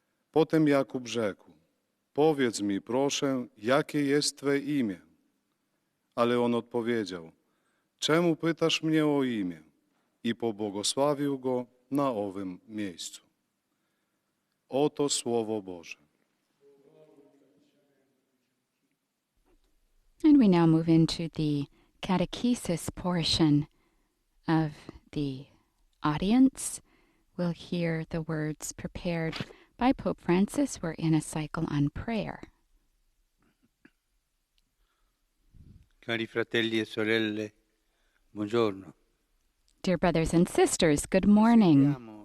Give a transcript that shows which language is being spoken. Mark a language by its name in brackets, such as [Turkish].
[Polish] Potem Jakub rzekł, powiedz mi, proszę, jakie jest Twe imię? Ale on odpowiedział, czemu pytasz mnie o imię? I pobłogosławił go na owym miejscu. Oto Słowo Boże. [English] And we now move into the catechesis portion of the audience. We'll hear the words prepared by Pope Francis. We're in a cycle on prayer. [Italian] Cari fratelli e sorelle, buongiorno. [English] Dear brothers and sisters, good morning.